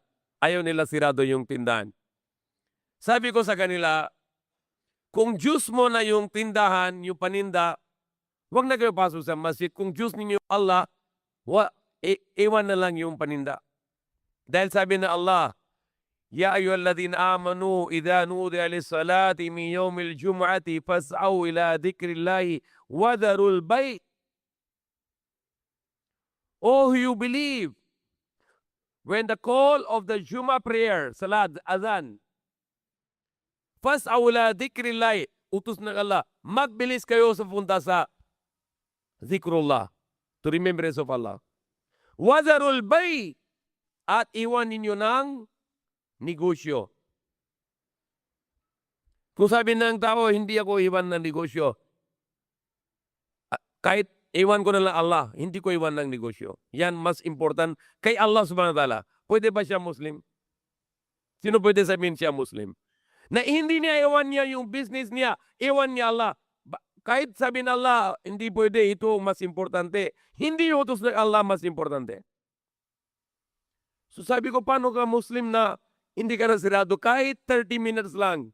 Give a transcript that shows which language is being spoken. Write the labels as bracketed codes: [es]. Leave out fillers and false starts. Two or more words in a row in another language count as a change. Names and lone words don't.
[tl] Ayaw nila sirado yung tindahan. Sabi ko sa kanila, kung Diyos mo na yung tindahan, yung paninda, huwag na kayo pasok sa masjid. Kung Diyos ninyo Allah, iwan na lang yung paninda. Dahil sabi na [ar] Allah, يا أيها الذين آمنوا إذا نودي للصلاة من يوم الجمعة فاسعوا إلى ذكر الله وذروا البيع'. [en] Oh, you believe, when the call of the Juma prayer, salat, [ar] أذان، فاسعوا إلى ذكر الله, [tl] utos ng Allah, magbilis kayo sa punta sa zikrullah, [en] to remembrance of [tl] Allah. [ar] وذروا البيع', [tl] at iwan ninyo ng negosyo. Kung sabi ng tao, hindi ako iwan ng negosyo. Kahit iwan ko na lang Allah, hindi ko iwan ng negosyo. Yan mas important kay Allah [ar] سبحانه وتعالى. [tl] Pwede ba siya Muslim? Sino pwede sabihin siya Muslim? Na hindi niya iwan niya yung business niya, iwan niya Allah. Kahit sabi ng Allah, hindi pwede, ito mas importante. Hindi yung utos ng Allah mas importante. So sabi ko, paano ka Muslim na hindi ka nasirado kahit 30 minutes lang?